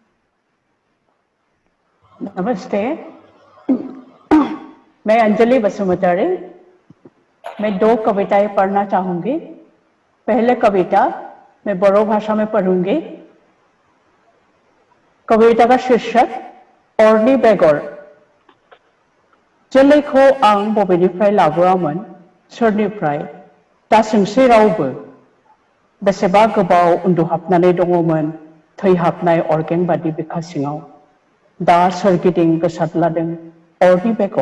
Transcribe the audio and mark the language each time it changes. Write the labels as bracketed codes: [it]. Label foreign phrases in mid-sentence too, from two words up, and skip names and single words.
[hi] नमस्ते, मैं अंजलि बसुमतारी। मैं 2 कविताएं पढ़ना चाहूंगी। पहले कविता मैं बोडो भाषा में पढ़ूंगी। कविता का शीर्षक अरनि बेगर। [brx] जोलैखौ आं बबेनिफ्राय लाबोआमोन, सोरनिफ्राय, दा सोंसै रावबो। बेसेबा गोबाव उन्दुहाबनानै दङमोन थैहाबनाय अरगें बादि बिखा सिङाव। दा सोरगिदिं गोसारद्लादों अरनि बेगर।